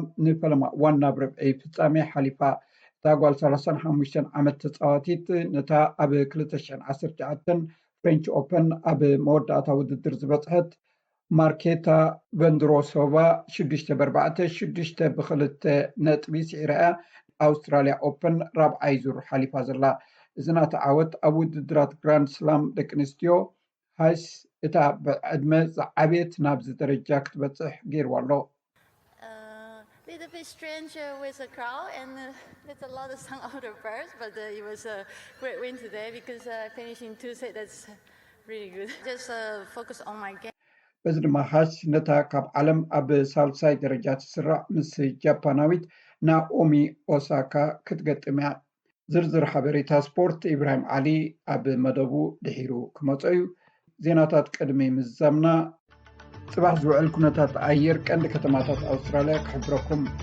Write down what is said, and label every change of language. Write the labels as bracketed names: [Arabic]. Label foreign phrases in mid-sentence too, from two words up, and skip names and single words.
[Tigrinya] ንፈለማ ዋና ብረብዒ ፍጻሜ ሓሊፋ እታ ጓል 35 ዓመት ተጻዋቲት ነታ ኣብ 2019 ፍሬንች ኦፐን ኣብ መወዳእታ ውድድር ዝበፅሐት ማርኬታ ቨንድሮሶቫ 6-4 6-2 ነጥቢ ስዒራ ኣውስትራልያ ኦፐን ራብዓይ ዙር ሓሊፋ ዘላ እዝናተ ዓወት ኣብ ውድድራት ግራንድ ስላም ደቂ ኣንስትዮ ሃስ እታ ብዕድመ ዝዓብየት ናብዚ ደረጃ ክትበፅሕ ገይርዋ ኣሎ [English] little bit strange with the crowd and there's a lot of sound out of birds, but it was a great win today because finishing 2 sets, that's really good. Just focus on my game. [Tigrinya] በዚ ድማ ሃስ ነታ ካብ ዓለም ኣብ ሳልሳይ ደረጃ ትስራዕ ምስ ጃፓናዊት ናኦሚ ኦሳካ ክትገጥም እያ ዝርዝር ሓበሬታ ስፖርት ኢብራሂም ዓሊ ኣብ መደቡ ድሒሩ ክመጽ እዩ ዜናታት ቅድሚ ምዛምና ጽባሕ ዝውዕል ኩነታት ኣየር ቀንዲ ከተማታት ኣውስትራልያ ክሕብረኩም